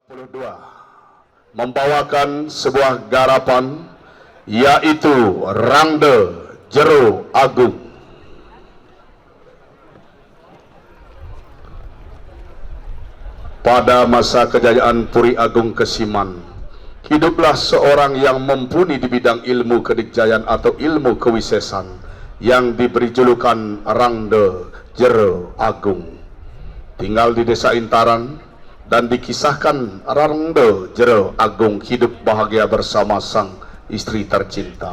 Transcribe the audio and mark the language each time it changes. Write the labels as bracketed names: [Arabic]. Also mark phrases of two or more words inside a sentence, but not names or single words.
[Indonesian] 22 membawakan sebuah garapan yaitu Rangde Jero Agung. Pada masa kejayaan Puri Agung Kesiman, hiduplah seorang yang mumpuni di bidang ilmu kedikjayaan atau ilmu kewisesan yang diberi julukan Rangde Jero Agung. Tinggal di desa Intaran, dan dikisahkan Rangde Jero Agung hidup bahagia bersama sang istri tercinta.